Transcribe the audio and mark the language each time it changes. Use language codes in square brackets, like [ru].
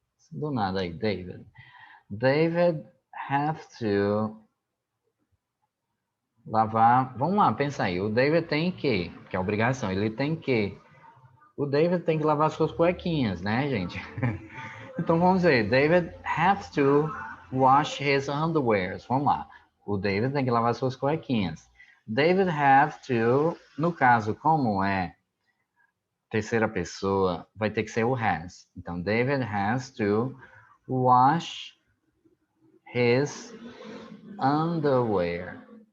[pt] Do nada aí, David. David have to lavar. Vamos lá, pensa aí. O David tem que é obrigação, ele tem que. O David tem que lavar suas cuequinhas, né, gente? Então vamos ver. [en] David have to wash his underwears. [pt] Vamos lá. O David tem que lavar suas cuequinhas. David have to, no caso, como é terceira pessoa, vai ter que ser o has. Então, [en] David has to wash his underwear.